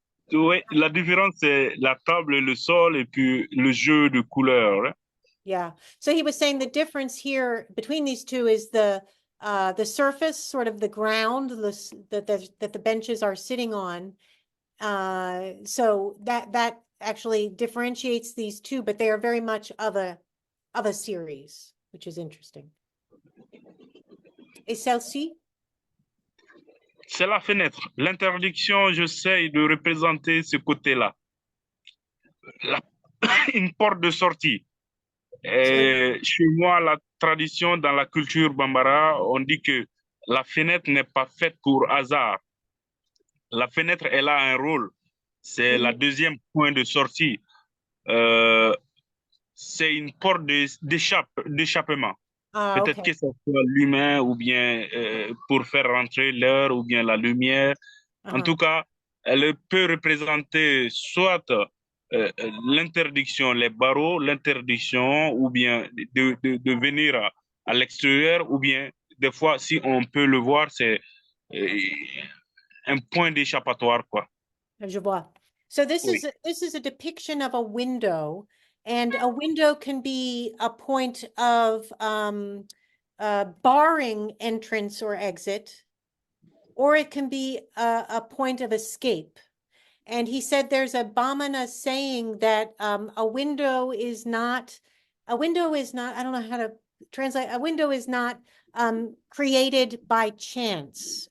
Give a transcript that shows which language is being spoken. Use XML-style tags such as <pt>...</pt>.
<fr>Oui, la différence, c'est la table et le sol et puis le jeu de couleurs. Hein. Yeah.</fr> <en>So he was saying the difference here between these two is the surface, sort of the ground that the benches are sitting on. So that actually differentiates these two, but they are very much of a series, which is interesting.</en> <fr>Et celle-ci? C'est la fenêtre. L'interdiction, j'essaie de représenter ce côté-là. Une porte de sortie. Chez moi, la tradition dans la culture bambara, on dit que la fenêtre n'est pas faite pour hasard. La fenêtre, elle a un rôle. C'est la deuxième point de sortie. C'est une porte d'échappement. Peut-être que ce soit l'humain ou bien pour faire rentrer l'air ou bien la lumière. En tout cas, elle peut représenter soit l'interdiction, les barreaux, l'interdiction ou bien de venir à l'extérieur ou bien des fois, si on peut le voir, c'est un point d'échappatoire, quoi. Je vois.</fr> <en>So this is a depiction of a window, and a window can be a point of barring entrance or exit, or it can be a point of escape. And he said there's a Bamana saying that a window is not, I don't know how to translate, a window is not created by chance.</en>